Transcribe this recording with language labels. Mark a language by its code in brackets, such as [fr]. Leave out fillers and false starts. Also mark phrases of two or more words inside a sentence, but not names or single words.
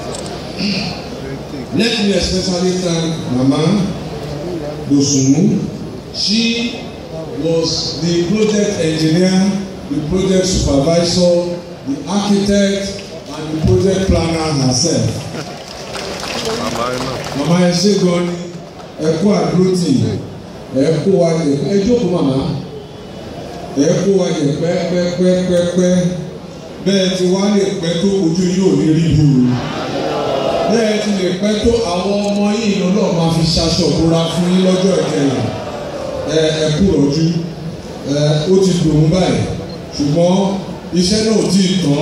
[en] Let me especially thank Mama Dosumu. She was the project engineer, the project supervisor, the architect, and the project planner herself. Mama Esegoni, Eko Adroti, Eko Wage, Ejoko Mama, Eko Wage, [yo] pẹ́pẹ́pẹ́pẹ́, bẹ́ẹ̀ ti wá lè pẹ́ tó ojú yóò ní rí búrú. Bẹ́ẹ̀ ti lè pẹ́ tó àwọn ọmọ yìí lọ́nà máa fi ṣaṣọ búra fún yín lọ́jọ́ ìkẹyìn. Ẹkú rọ̀jú, ó ti dùn báyìí, ṣùgbọ́n iṣẹ́ náà ò tí ì tán.